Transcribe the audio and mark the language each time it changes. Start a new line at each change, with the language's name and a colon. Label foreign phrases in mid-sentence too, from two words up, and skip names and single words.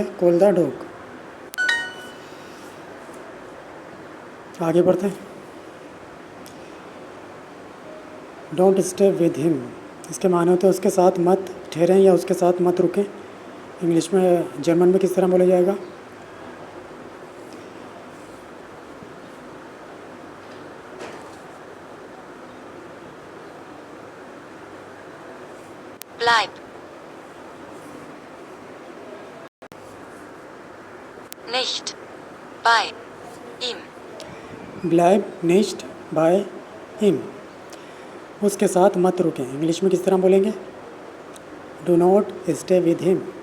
English: call the dog.
Hindi: आगे बढ़ते हैं।
English: don't stay with him,
Hindi: इसके माने होते हैं उसके साथ मत ठहरें या उसके साथ मत रुकें। इंग्लिश में, जर्मन में किस तरह बोला जाएगा?
German: bleib nicht bei ihm, bleib nicht bei ihm,
Hindi: उसके साथ मत रुकें। इंग्लिश में किस तरह बोलेंगे?
English: Do not stay with him.